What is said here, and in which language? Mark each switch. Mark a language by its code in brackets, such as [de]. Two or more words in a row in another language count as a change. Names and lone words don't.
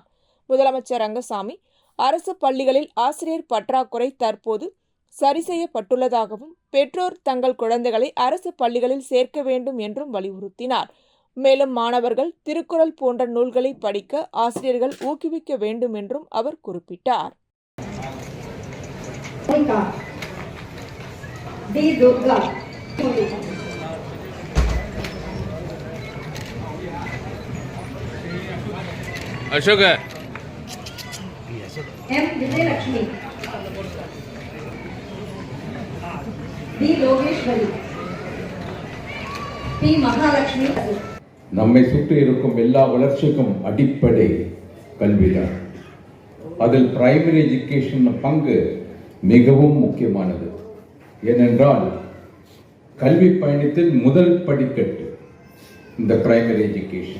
[ta] முதலமைச்சர் ரங்கசாமி, அரசு பள்ளிகளில் ஆசிரியர் பற்றாக்குறை தற்போது சரி செய்யப்பட்டுள்ளதாகவும், பெற்றோர் தங்கள் குழந்தைகளை அரசு பள்ளிகளில் சேர்க்க வேண்டும் என்றும் வலியுறுத்தினார். மேலும் மாணவர்கள் திருக்குறள் போன்ற நூல்களை படிக்க ஆசிரியர்கள் ஊக்குவிக்க வேண்டும் என்றும் அவர் குறிப்பிட்டார். अशोक एम विजयलक्ष्मी, डी लोगेश्वरी, पी महालक्ष्मी. நம்மை சுற்றி இருக்கும் எல்லா வளர்ச்சிக்கும் அடிப்படை கல்விதான். அதில் [en] primary education [ta] பங்கு மிகவும் முக்கியமானது. ஏனென்றால் கல்வி பயணத்தில் முதல் படிக்கட்டு இந்த [en] primary education.